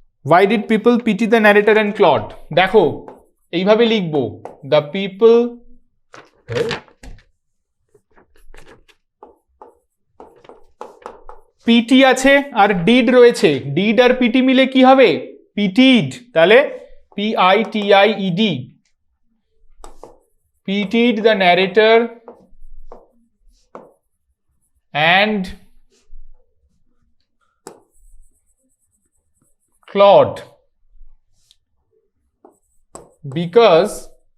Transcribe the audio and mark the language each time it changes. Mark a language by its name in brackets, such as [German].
[English] Why did people pity the narrator and Claude? [Bangla] দেখো এইভাবে লিখবো, [English] the people [Bangla] পিটি আছে আর ডিড রয়েছে, ডিড আর পিটি মিলে কি হবে? পিটিড, তাহলে পিআইটিআইইডি, pitied the narrator and [English] Claude because